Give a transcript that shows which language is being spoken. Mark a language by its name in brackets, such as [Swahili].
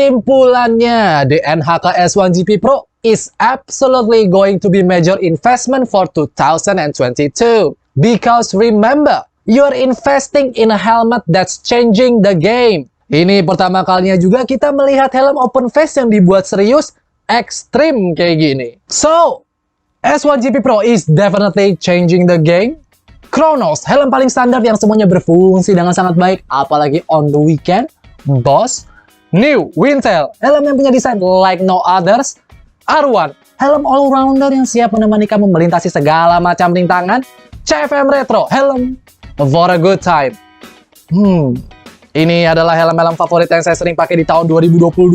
[English] Kesimpulannya, the NHK S1 GP Pro is absolutely going to be major investment for 2022. Because remember, you're investing in a helmet that's changing the game. [Indonesian] Ini pertama kalinya juga kita melihat helm open face yang dibuat serius, ekstrim kayak gini. [English] So, S1 GP Pro is definitely changing the game. [Indonesian] Chronos, helm paling standar yang semuanya berfungsi dengan sangat baik, apalagi [English] on the weekend. [Indonesian] Boss. New Wintel, helm yang punya desain [English] like no others. [Indonesian] R1, helm all-rounder yang siap menemani kamu melintasi segala macam rintangan. [English] CFM Retro, helm for a good time. [Indonesian] Ini adalah helm-helm favorit yang saya sering pakai di tahun 2022.